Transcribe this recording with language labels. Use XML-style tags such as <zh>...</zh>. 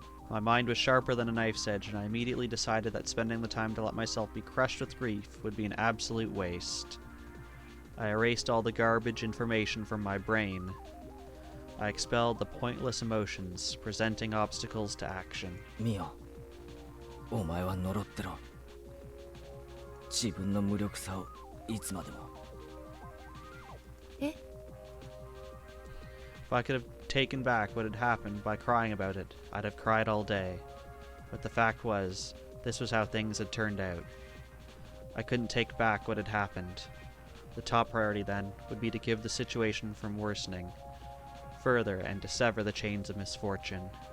<en>My mind was sharper than a knife's edge, and I immediately decided that spending the time to let myself be crushed with grief would be an absolute waste. I erased all the garbage information from my brain. I expelled the pointless emotions, presenting obstacles to action.</en> <ja>ミオ、お前は呪ってろ。自分の無力さをいつまでも。え？</ja> <en>If I could have taken back what had happened by crying about it, I'd have cried all day. But the fact was, this was how things had turned out. I couldn't take back what had happened. The top priority, then, would be to give the situation from worsening further and to sever the chains of misfortune.</en>